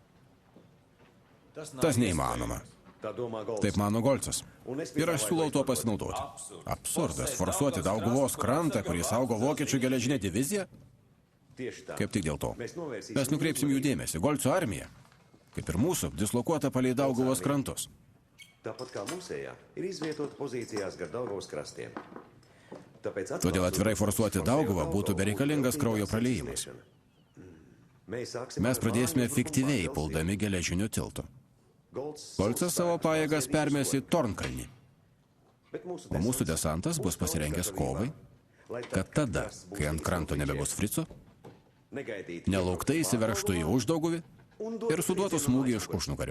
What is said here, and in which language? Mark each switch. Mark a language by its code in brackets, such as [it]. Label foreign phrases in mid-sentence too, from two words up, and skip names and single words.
[lt] Tas neįmanoma. Taip mano Golcas. Ir aš siūlau tuo pasinaudoti. Absurdas forsuoti Dauguvos krantą, kurį saugo vokiečių geležinė divizija? Kaip tik dėl to. Mes nukreipsim jų dėmesį. Golco armija, kaip ir mūsų, dislokuota palei Dauguvos krantus. [lv] Tāpat kā mūsējā, ir izvietota pozīcijās gar Daugavas krastiem. [lt] Todėl atvirai forsuoti Dauguvą būtų bereikalingas kraujo praleijimas. Mes pradėsime fiktyviai puldami geležiniu tiltu. Golcas savo pajėgas permės į Tornkalnį. O mūsų desantas bus pasirengęs kovai, kad tada, kai ant kranto nebebus Frico, nelauktai įsiveržtų į Uždauguvį ir suduotų smūgį iš užnugario.